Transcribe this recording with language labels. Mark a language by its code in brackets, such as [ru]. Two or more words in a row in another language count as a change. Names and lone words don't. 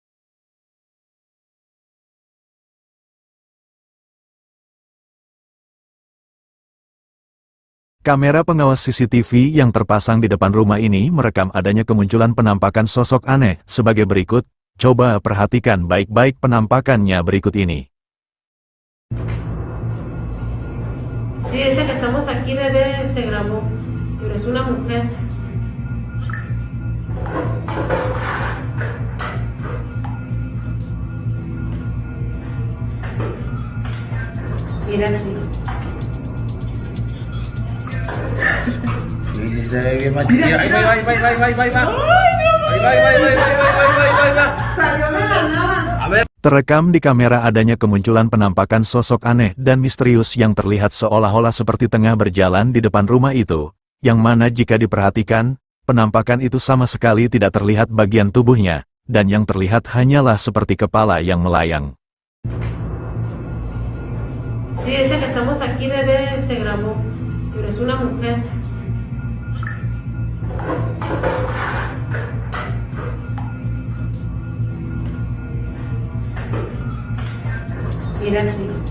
[id] Kamera pengawas CCTV yang terpasang di depan rumah ini merekam adanya kemunculan penampakan sosok aneh sebagai berikut. Coba perhatikan baik-baik penampakannya berikut ini. [es] Sí, desde que estamos aquí, bebé, se grabó. Pero es una mujer. Mira así. [id] Terekam di kamera adanya kemunculan penampakan sosok aneh dan misterius yang terlihat seolah-olah seperti tengah berjalan di depan rumah itu, yang mana jika diperhatikan, penampakan itu sama sekali tidak terlihat bagian tubuhnya, dan yang terlihat hanyalah seperti kepala yang melayang. [es] Sí, desde que estamos aquí, bebé, se grabó. Pero es una mujer. Mira así.